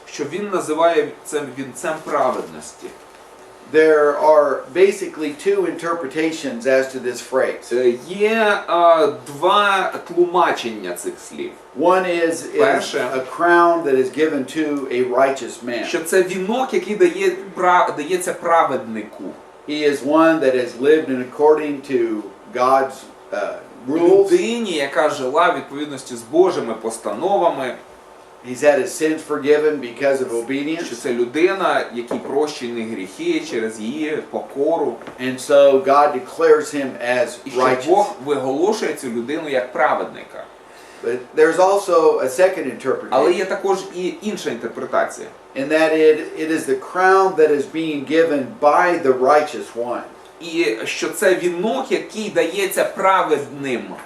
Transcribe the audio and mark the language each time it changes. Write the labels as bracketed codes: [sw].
[uk] Що він називає це вінцем праведності. [en] There are basically two interpretations as to this phrase. [uk] Є два тлумачення цих слів. [en] One is [uk] Перше. [en] a crown that is given to a righteous man. [uk] Що це вінок, який дається праведнику. [en] He is one that has lived in according to God's rules. [uk] Людині, яка жила в відповідності з Божими постановами, [en] He's had his sins forgiven because of [uk] що [en] obedience. [uk] це людина, якій прощені гріхи через її покору, [en] And so God declares him as [uk] і що [en] righteous. [uk] Бог виголошує цю людину як праведника. [en] But there's also a second [uk] Але [en] interpretation. [uk] є також і інша інтерпретація. [en] In that it is the crown that is being given by the righteous one. [uk] І що це вінок, який дається праведним.